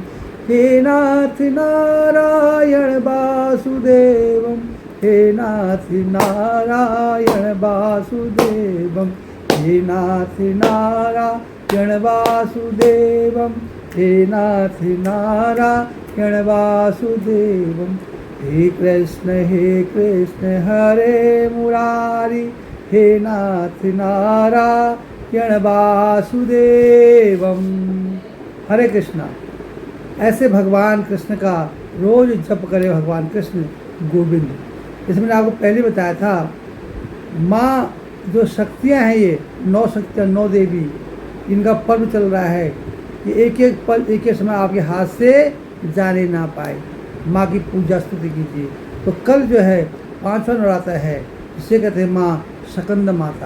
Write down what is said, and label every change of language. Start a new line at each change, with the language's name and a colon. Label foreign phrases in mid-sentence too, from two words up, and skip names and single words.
Sanskrit: हे नाथ नारायण वासुदेवम, हे नाथ नारायण वासुदेवम। हे नाथ नारायण वासुदेवम, हे नाथ नारायण वासुदेवम। हे कृष्ण हरे मुरारी, हे नाथ नारायण वासुदेवम।
Hindi: हरे कृष्णा। ऐसे भगवान कृष्ण का रोज जप करे भगवान कृष्ण गोविंद। जैसे मैंने आपको पहले बताया था, माँ जो शक्तियाँ हैं, ये 9 शक्तियाँ, 9 देवी, इनका पर्व चल रहा है। ये एक एक पल एक एक समय आपके हाथ से जाने ना पाए। माँ की पूजा स्तुति कीजिए। तो कल जो है 5वां नवरात्र है, इसे कहते हैं माँ स्कंद माता।